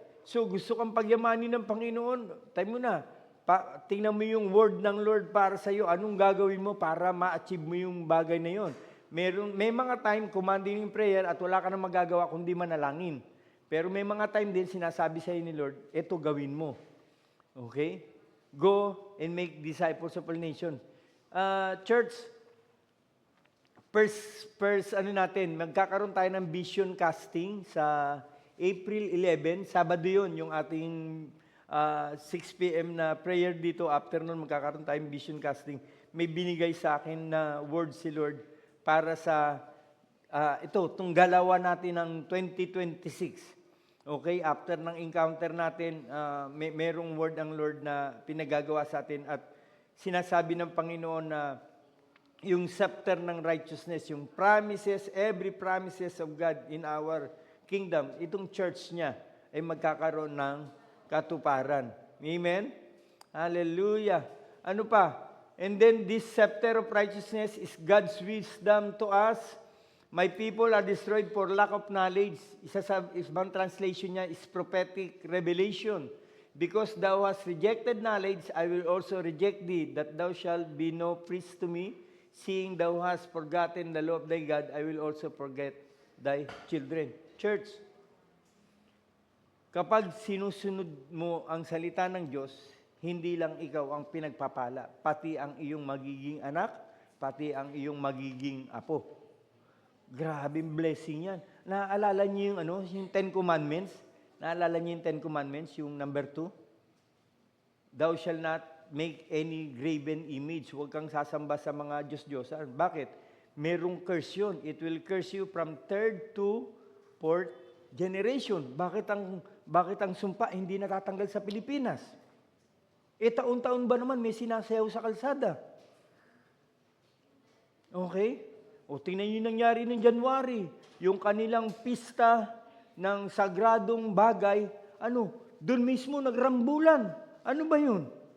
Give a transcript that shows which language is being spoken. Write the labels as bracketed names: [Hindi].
[Filipino] So gusto kang pagyamanin ng Panginoon, time mo na. Tingnan mo yung word ng Lord para sa iyo. Anong gagawin mo para ma-achieve mo yung bagay na yon? May mga time commanding in prayer at wala ka na magagawa kundi manalangin. Pero may mga time din sinasabi sa iyo ni Lord, eto gawin mo. Okay? [English] Go and make disciples of all nations. [Filipino] Church, first magkakaroon tayo ng vision casting sa April 11. Sabado yun, yung ating 6 p.m. na prayer dito. After nun, magkakaroon tayong vision casting. May binigay sa akin na word si Lord para sa itong galawan natin ng 2026. Okay? After ng encounter natin, merong word ang Lord na pinagagawa sa atin at sinasabi ng Panginoon na yung scepter ng righteousness, yung promises, [English] every promises of God in our kingdom, [Filipino] itong church niya ay magkakaroon ng katuparan. Amen? Hallelujah. Ano pa? [English] And then this scepter of righteousness is God's wisdom to us. My people are destroyed for lack of knowledge. [Filipino] Isa sa ibang translation niya [English] is prophetic revelation. Because thou hast rejected knowledge, I will also reject thee, that thou shalt be no priest to me. Seeing thou hast forgotten the law of thy God, I will also forget thy children. [Filipino] Church, kapag sinusunod mo ang salita ng Diyos, hindi lang ikaw ang pinagpapala, pati ang iyong magiging anak, pati ang iyong magiging apo. Grabing blessing yan. Naaalala niyo yung Ten Commandments? Naalala niyo yung Ten Commandments, yung number 2? [English] Thou shall not make any graven image. [Filipino] Huwag kang sasamba sa mga Diyos-Diyosan. Bakit? Merong curse yun. [English] It will curse you from 3rd to 4th generation. [Filipino] Bakit ang sumpa hindi natatanggal sa Pilipinas? Taon-taon ba naman may sinasayaw sa kalsada? Okay? O tingnan niyo yung nangyari ng January. Yung kanilang pista ng sagradong bagay, doon mismo nagrambulan. Ano ba yun?